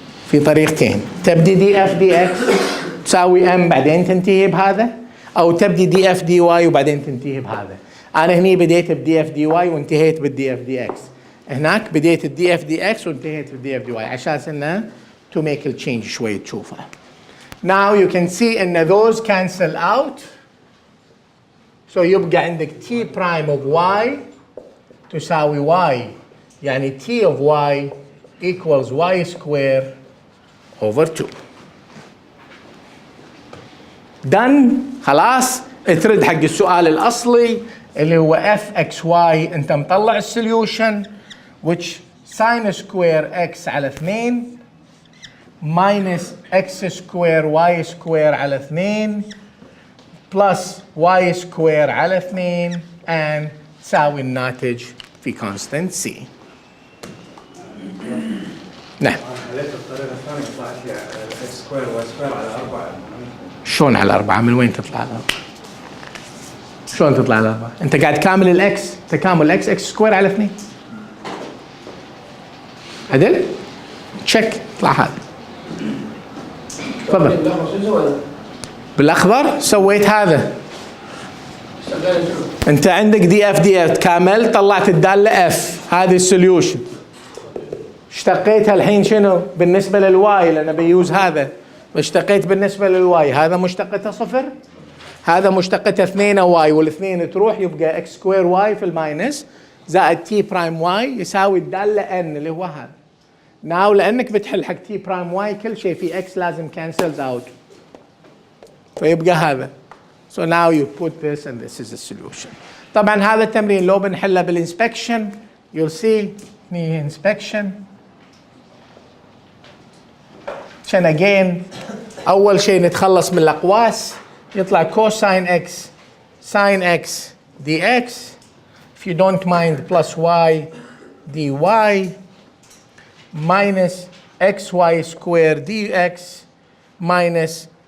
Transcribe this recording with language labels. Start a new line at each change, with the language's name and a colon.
Arabic: في طريقتين، تبدي دي اف دي اكس تساوي ام بعدين تنتهي بهذا، او تبدي دي اف دي واي وبعدين تنتهي بهذا. انا هني بديت بدي اف دي واي وانتهيت بالدي اف دي اكس. هناك بديت الدي اف دي اكس وانتهيت بالدي اف دي واي عشان انه
English: to make a change
Arabic: شوي تشوفها.
English: Now you can see ان those cancel out. So
Arabic: يبقى عندك
English: t prime of y تساوي y، يعني t of y equals y square over 2. done.
Arabic: خلاص ترد حق السؤال الأصلي اللي هو fxy. أنت مطلع السوليوشن which sin square x على 2
English: minus x square y square
Arabic: على 2 plus y square على 2 and تساوي الناتج في constant c. نعم. حليت الطريقة الثانية طلعت لي x square y square على 4. شلون على 4؟ من وين تطلع على 4؟ شلون تطلع على 4؟ أنت قاعد كامل الإكس، تكامل الإكس إكس سكوير على 2. عدل؟ تشيك طلع هذا. تفضل. بالأخضر سويت هذا. أنت عندك دي اف دي اف كامل طلعت الدالة اف، هذه السوليوشن. اشتقيتها الحين شنو؟ بالنسبة للواي لأن بيوز هذا. اشتقيت بالنسبة للواي هذا مشتقته صفر، هذا مشتقته 2 واي والاثنين تروح يبقى اكس سكوير واي في الماينس زائد تي برايم واي يساوي الدالة ان اللي هو هذا. ناو لأنك بتحل حق تي برايم واي كل شيء في اكس لازم كانسلز اوت فيبقى هذا.
English: So now you put this and this is the solution.
Arabic: طبعا هذا التمرين لو بنحله بالانسبكشن
English: you'll see
Arabic: نيجي inspection.
English: عشان again
Arabic: أول شيء نتخلص من الأقواس
English: يطلع cosine x sin x dx if you don't mind plus y dy minus xy square dx minus